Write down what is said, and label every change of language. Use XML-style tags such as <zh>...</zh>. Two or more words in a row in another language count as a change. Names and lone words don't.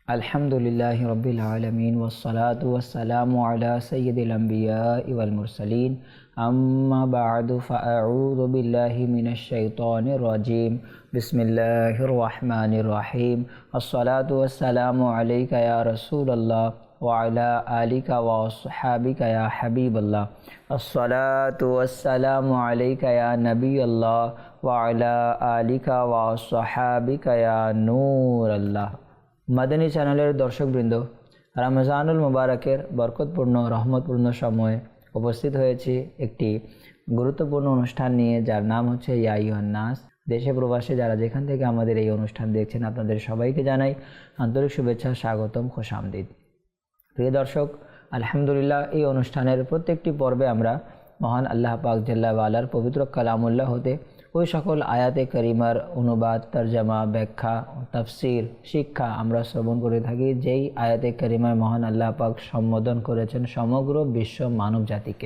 <ar>الحمد لله رب العالمين والصلاة والسلام على سيد الأنبياء والمرسلين أما بعد فأعوذ بالله من الشيطان الرجيم بسم الله الرحمن الرحيم الصلاة والسلام عليك يا رسول الله وعلى آلك وأصحابك يا حبيب الله الصلاة والسلام عليك يا نبي الله وعلى آلك وأصحابك يا نور الله.</ar> <bn>মাদানী চ্যানেলের দর্শকবৃন্দ, রমজানুল মুবারকের বরকতপূর্ণ রহমতপূর্ণ সময়ে উপস্থিত হয়েছি একটি গুরুত্বপূর্ণ অনুষ্ঠান নিয়ে, যার নাম হচ্ছে ইয়া আইয়ুহান নাস। দেশে প্রবাসে যারা যেখান থেকে আমাদের এই অনুষ্ঠান দেখছেন, আপনাদের সবাইকে জানাই আন্তরিক শুভেচ্ছা, স্বাগতম, খুশামদিদ। প্রিয় দর্শক, আলহামদুলিল্লাহ, এই অনুষ্ঠানের প্রত্যেকটি পর্বে আমরা মহান আল্লাহ পাক</bn> <ar>جل وعلا</ar> <bn>পবিত্র কালামুল্লাহ হতে ওই সকল আয়াতে করিমার অনুবাদ, তরজমা, ব্যাখ্যা, তাফসির, শিক্ষা আমরা শ্রবণ করে থাকি, যেই আয়াতে করিমায় মহান আল্লাহ পাক সম্বোধন করেছেন সমগ্র বিশ্ব মানব জাতিকে।</bn>